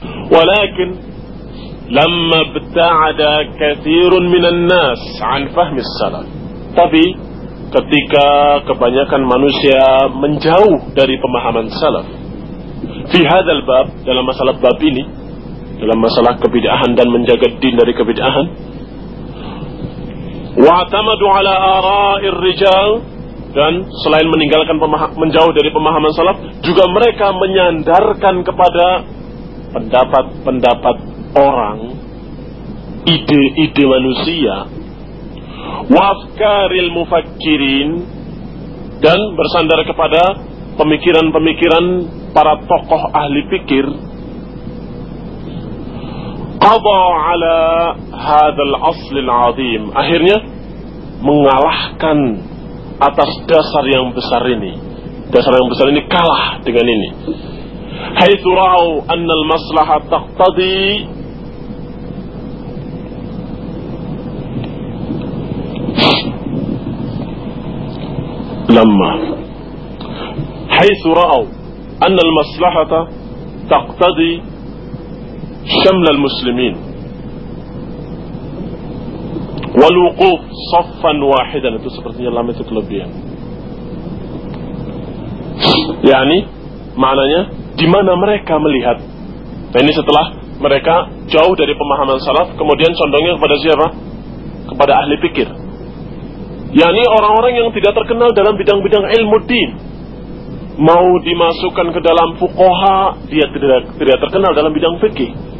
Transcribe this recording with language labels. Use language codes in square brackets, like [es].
[ar] Walakin لما ابتعد كثير من الناس عن فهم السلف. [id] Tapi ketika kebanyakan manusia menjauh dari pemahaman salaf. [ar] Fi hadzal bab, [id] dalam masalah bab ini, dalam masalah kebid'ahan dan menjaga din dari kebid'ahan. [ar] Wa'tamadu 'ala ara'ir rijal, [id] dan selain meninggalkan menjauh dari pemahaman salaf, juga mereka menyandarkan kepada pendapat-pendapat orang, ide-ide manusia, [ar] wafkaril mufakkirin, [id] dan bersandar kepada pemikiran-pemikiran para tokoh ahli pikir. [ar] Qada ala hadzal aslil azim, [id] akhirnya mengalahkan atas dasar yang besar ini. Dasar yang besar ini kalah dengan ini. [ar] Haitsu ra'u anna al maslaha taqtadi, لما حيث رأوا أن المصلحة تقتضي شمل المسلمين والوقوف صفا واحدا. [id] Itu sepertinya lama itu kelebihan. Yani maknanya di mana mereka melihat. Nah, ini setelah mereka jauh dari pemahaman salaf, kemudian condongnya kepada siapa? Kepada ahli pikir. Yani orang-orang yang tidak terkenal dalam bidang-bidang ilmu din, mau dimasukkan ke dalam fuqaha, dia tidak terkenal dalam bidang fikih.